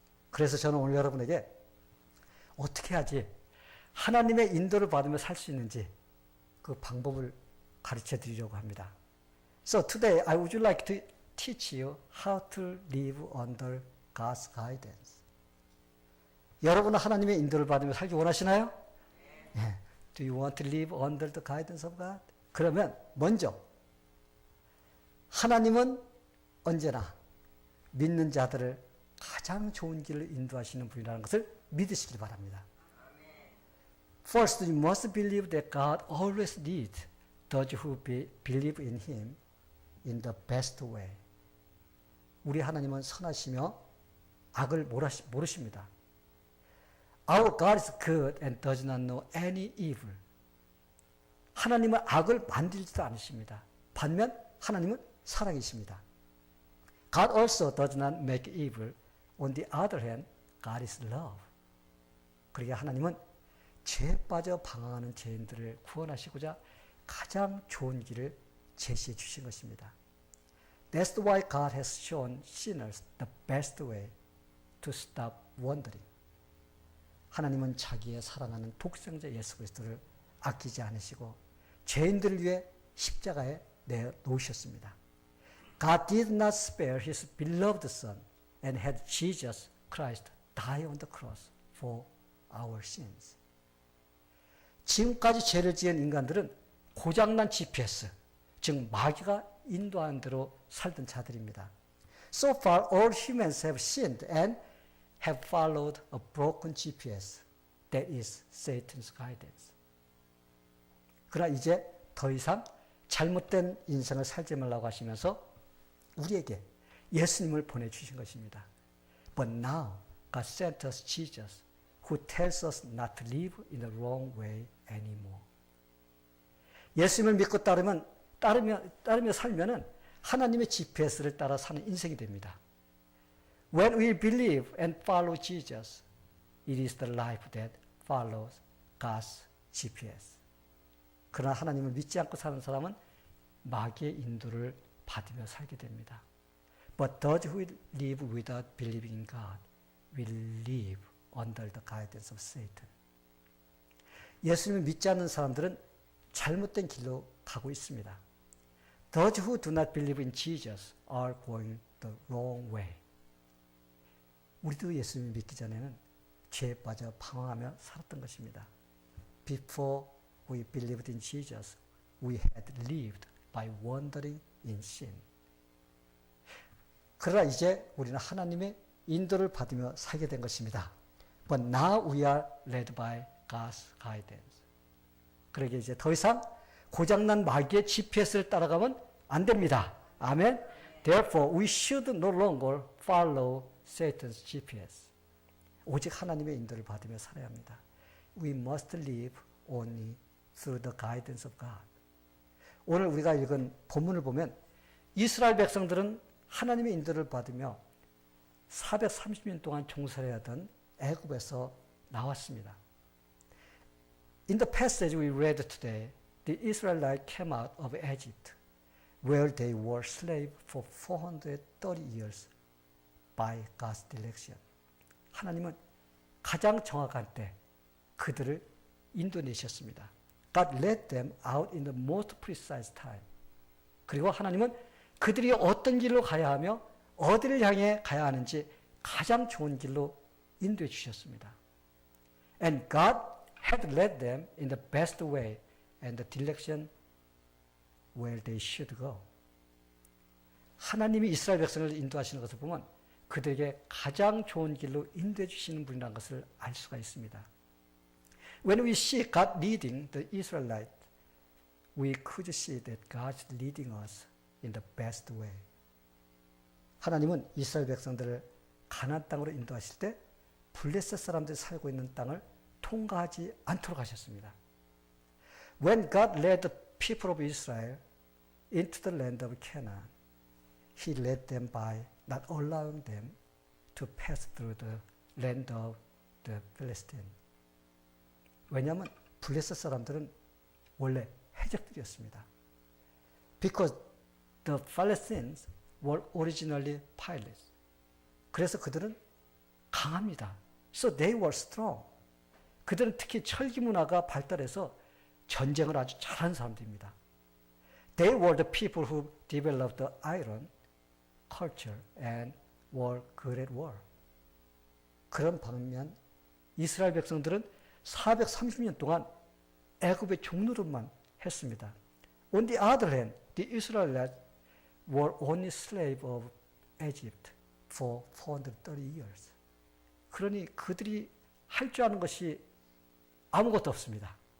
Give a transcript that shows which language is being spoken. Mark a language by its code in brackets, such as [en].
[ko] 그래서 저는 오늘 여러분에게 어떻게 하지 하나님의 인도를 받으며 살 수 있는지 그 방법을 가르쳐 드리려고 합니다. [en] So today I would like to teach you how to live under God's guidance. [ko] 여러분은 하나님의 인도를 받으며 살기 원하시나요? 네. [en] Do you want to live under the guidance of God? [ko] 그러면 먼저 하나님은 언제나 믿는 자들을 가장 좋은 길을 인도하시는 분이라는 것을 믿으시기 바랍니다. [en] First, you must believe that God always leads those who believe in Him in the best way. [ko] 우리 하나님은 선하시며 악을 모르십니다. [en] Our God is good and does not know any evil. [ko] 하나님은 악을 만들지도 않으십니다. 반면 하나님은 사랑이십니다. [en] God also does not make evil. On the other hand, God is love. [ko] 그러기에 하나님은 죄에 빠져 방황하는 죄인들을 구원하시고자 가장 좋은 길을 제시해 주신 것입니다. [en] That's why God has shown sinners the best way to stop wandering. [ko] 하나님은 자기의 사랑하는 독생자 예수 그리스도를 아끼지 않으시고 죄인들을 위해 십자가에 내놓으셨습니다. [en] God did not spare his beloved son and had Jesus Christ die on the cross for our sins. [ko] 지금까지 죄를 지은 인간들은 고장난 GPS, 즉 마귀가 인도하는 대로 살던 자들입니다. [en] So far all humans have sinned and have followed a broken GPS. That is Satan's guidance. [ko] 그러나 이제 더 이상 잘못된 인생을 살지 말라고 하시면서 우리에게 예수님을 보내주신 것입니다. [en] But now God sent us Jesus, who tells us not to live in the wrong way anymore. [ko] 예수님을 믿고 따르며 살면은 하나님의 GPS를 따라 사는 인생이 됩니다. [en] When we believe and follow Jesus, it is the life that follows God's GPS. [ko] 그러나 하나님을 믿지 않고 사는 사람은 마귀의 인도를 받으며 살게 됩니다. [en] But those who live without believing in God will live under the guidance of Satan. [ko] 예수님을 믿지 않는 사람들은 잘못된 길로 가고 있습니다. [en] Those who do not believe in Jesus are going the wrong way. [ko] 우리도 예수님을 믿기 전에는 죄에 빠져 방황하며 살았던 것입니다. [en] Before we believed in Jesus, we had lived by wandering in sin. [ko] 그러나 이제 우리는 하나님의 인도를 받으며 살게 된 것입니다. [en] But now we are led by God's guidance. [ko] 그러기에 이제 더 이상 고장난 마귀의 GPS를 따라가면 안 됩니다. 아멘. [en] Therefore, we should no longer follow Satan's GPS. [ko] 오직 하나님의 인도를 받으며 살아야 합니다. [en] We must live only through the guidance of God. [ko] 오늘 우리가 읽은 본문을 보면 이스라엘 백성들은 하나님의 인도를 받으며 430년 동안 종살이 하던 애굽에서 나왔습니다. [en] In the passage we read today, the Israelites came out of Egypt, where they were slaves for 430 years by God's direction. [ko] 하나님은 가장 정확한 때 그들을 인도내셨습니다. [en] God led them out in the most precise time. [ko] 그리고 하나님은 그들이 어떤 길로 가야 하며 어디를 향해 가야 하는지 가장 좋은 길로 인도해 주셨습니다. [en] And God had led them in the best way and the direction where they should go. [ko] 하나님이 이스라엘 백성을 인도하시는 것을 보면 그들에게 가장 좋은 길로 인도해 주시는 분이라는 것을 알 수가 있습니다. [en] When we see God leading the Israelites, we could see that God's leading us in the best way. [ko] 하나님은 이스라엘 백성들을 가나안 땅으로 인도하실 때 블레셋 사람들이 살고 있는 땅을 통과하지 않도록 하셨습니다. [en] When God led the people of Israel into the land of Canaan, He led them by not allowing them to pass through the land of the Philistines. [ko] 왜냐하면 블레셋 사람들은 원래 해적들이었습니다. [en] Because the Philistines were originally pilots. [ko] 그래서 그들은 강합니다. [en] So they were strong. [ko] 그들은 특히 철기 문화가 발달해서 전쟁을 아주 잘하는 사람들입니다. [en] They were the people who developed the iron culture and were good at war. [ko] 그런 반면 이스라엘 백성들은 430년 동안 애굽의 종노릇만 했습니다. [en] On the other hand, the Israelites were only slaves of Egypt for 430 years. [ko] 그러니 그들이 할 줄 아는 것이 아무것도 없습니다.